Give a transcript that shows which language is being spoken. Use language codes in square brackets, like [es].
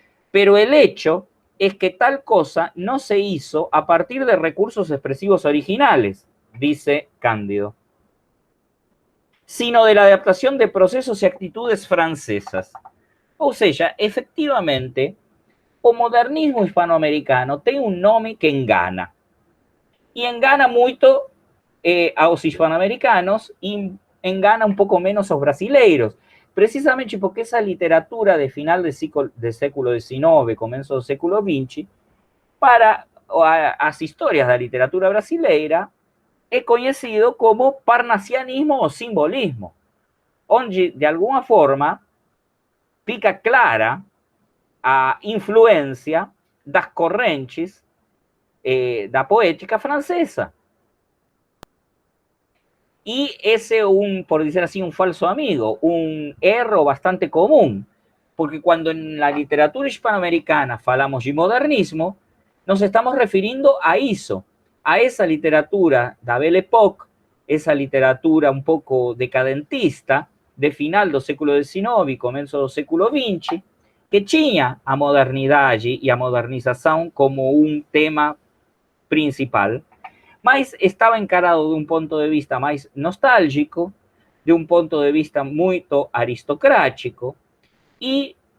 [es] Pero el hecho es que tal cosa no se hizo a partir de recursos expresivos originales, dice Cándido, sino de la adaptación de procesos y actitudes francesas. [pt] Ou seja, efectivamente, o modernismo hispanoamericano tem um nome que engana. E engana muito aos hispanoamericanos e engana um pouco menos aos brasileiros. Precisamente porque essa literatura de final do século XIX, começo do século XX, para as histórias da literatura brasileira, é conhecido como parnasianismo ou simbolismo, onde, de alguma forma, fica clara a influência das correntes da poética francesa. [es] Y ese es por decir así, un falso amigo, un error bastante común, porque cuando en la literatura hispanoamericana [pt] falamos [es] de modernismo, nos estamos refiriendo a eso, [pt] a essa literatura da Belle Époque, essa literatura um pouco decadentista, de final do século XIX e começo do século XX, que tinha a modernidade e a modernização como um tema principal, mas estava encarado de um ponto de vista mais nostálgico, de um ponto de vista muito aristocrático e